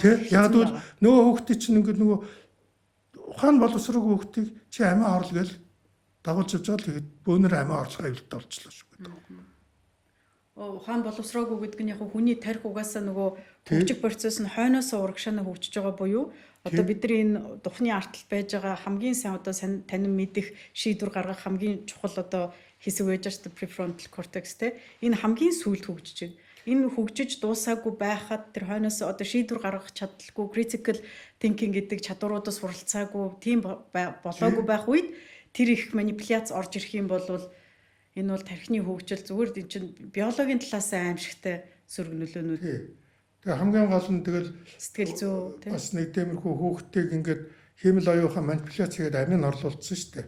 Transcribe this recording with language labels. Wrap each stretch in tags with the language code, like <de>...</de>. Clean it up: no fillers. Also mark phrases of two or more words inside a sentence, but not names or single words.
<mn>яг бол нөгөө хүүхдийн чинь ингээд нөгөө ухаан боловсрог хүүхдийг чи амиа орлоо гэл дагуулж явж байгаа л тэгээд бөөнөр амиа орлохоо аюултай болчихлоо шүү гэдэг. Ухаан боловсроогүй гэдэг нь яг хүний тарих угаасаа нөгөө хөгжих процесс нь хойноос урагшаана хөгжиж байгаа буюу одоо бидний энэ духны арталт байж байгаа хамгийн сайн одоо танин мэдих шийдвэр гаргах хамгийн чухал одоо хэсэг байж байгаа</mn> <en>prefrontal cortex</en> <mn>те энэ хамгийн сүүлд хөгжиж байна. Энэ хөгжиж дуусаагүй байхад тэр хойноос одоо шийдвэр гаргах чадалгүй</mn> <en>critical thinking</en> <mn>гэдэг чадваруудаас суралцаагүй тийм болоогүй байх үед тэр их манипуляц орж ирэх юм бол энэ бол тархины хөгжил зүгээр энэ чинь биологийн талаас аимшигтай сөрөг нөлөөнүүд. Тэгээ хамгийн гол нь тэгэл сэтгэл зүй тийм бас нэг тиймэрхүү хүүхдтэйг ингээд хиймэл оюухан манипуляц хийгээд амин орлуулсан шүү дээ.</mn>